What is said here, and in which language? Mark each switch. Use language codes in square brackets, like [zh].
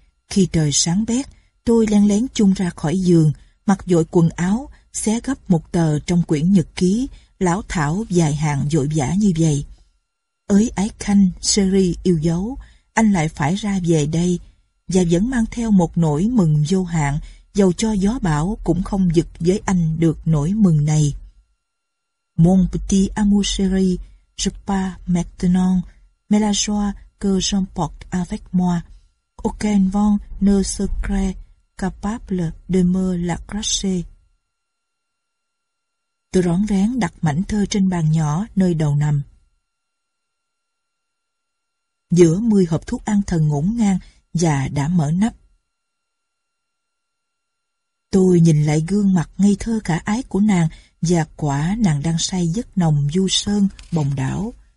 [vi] Khi trời sáng bét, tôi len lén chung ra khỏi giường, mặc vội quần áo, xé gấp một tờ trong quyển nhật ký, lão thảo dài hạn vội vã như vậy. Ới ái khanh, Seri yêu dấu, anh lại phải ra về đây, và vẫn mang theo một nỗi mừng vô hạn, dầu cho gió bão cũng không giựt với anh được nỗi mừng này. [fr] Mon petit amour chéri, je pars maintenant, mais la joie que j'emporte avec moi, aucun vent ne serait capable de me l'arracher. [vi] Tôi rón rén đặt mảnh thơ trên bàn nhỏ nơi đầu nằm. Giữa 10 hộp thuốc an thần ngổn ngang và đã mở nắp. Tôi nhìn lại gương mặt ngây thơ khả ái của nàng và quả nàng đang say giấc nồng du sơn, bồng đảo.